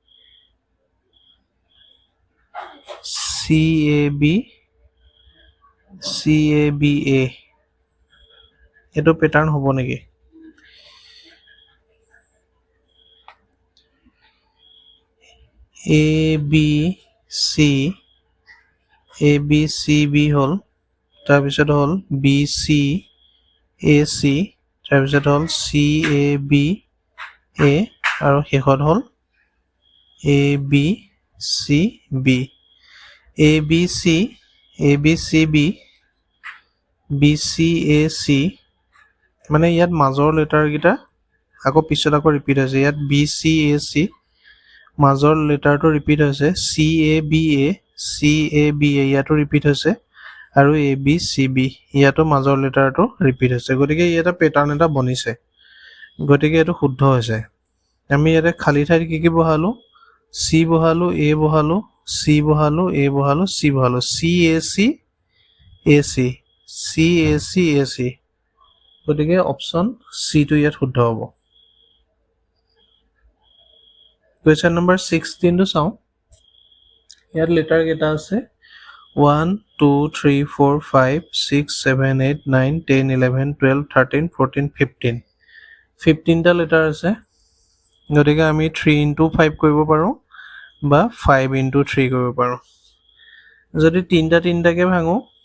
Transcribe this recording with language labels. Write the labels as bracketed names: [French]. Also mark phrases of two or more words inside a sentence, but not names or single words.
[English] C A B A [Assamese] এইটো পেটাৰ্ণ হ'ব নেকি [English] A B C B [Assamese] হ'ল তাৰপিছত হ'ল [English] B C A C [Assamese] তাৰপিছত হ'ল [English] C A B A [Assamese] আৰু শেষত হ'ল [English] A B C B A B C B B C A C [Assamese] মানে ইয়াত মাজৰ লেটাৰকেইটা আকৌ পিছত আকৌ ৰিপিট হৈছে ইয়াত [English] B C A C [Assamese] মাজৰ লেটাৰটো ৰিপিট হৈছে [English] C A B A [Assamese] ইয়াতো ৰিপিট হৈছে আৰু [English] A B C B [Assamese] ইয়াতো মাজৰ লেটাৰটো ৰিপিট হৈছে গতিকে ইয়াতে পেটাৰ্ণ এটা বনিছে গতিকে এইটো শুদ্ধ হৈছে আমি ইয়াতে খালী ঠাইত কি বহালো C বহালো A বহালো C বহালো A বহালো C বহালো [English] C A C A C [Assamese] C A C A C গতিকে [English] option C [Assamese] টো ইয়াত শুদ্ধ হ'ব [English] question number [Assamese] 16 টো চাওঁ ইয়াত লেটাৰ কেইটা আছে 1 2 3 4 5 6 7 8 9 10 11 12 13 14 15 15টা লেটাৰ আছে গতিকে আমি [English] 3 into 5 [Assamese] কৰিব পাৰোঁ বা [English] 5 into 3 [Assamese] কৰিব পাৰোঁ যদি তিনিটাকে ভাঙো